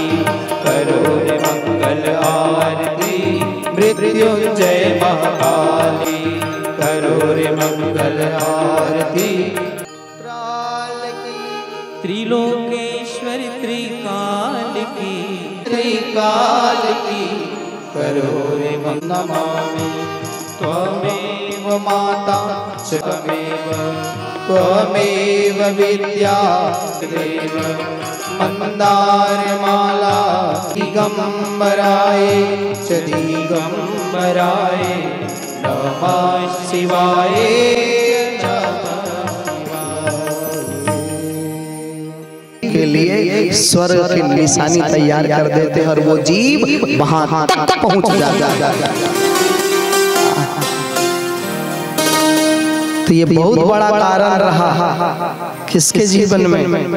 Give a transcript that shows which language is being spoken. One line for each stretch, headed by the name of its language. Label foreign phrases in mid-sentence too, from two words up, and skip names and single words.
Hindi: करो रे मंगल आरती मृत्युंजय महाकाल की। करो रे मंगल आरती त्रिलोकेश्वर त्रिकाल की। त्रिकाल की। करो रे
Sanskrit: नमामि त्वमेव माता च त्वमेव विद्या देव। मंदारमाला दिगंबराय च दिगंबराय नमः शिवाय।
Hindi: के लिए स्वर्ग की निशानी तैयार कर देते हैं और वो जीव वहां तक पहुंच जाता है। तो ये बहुत बड़ा कारण रहा किसके जीवन में?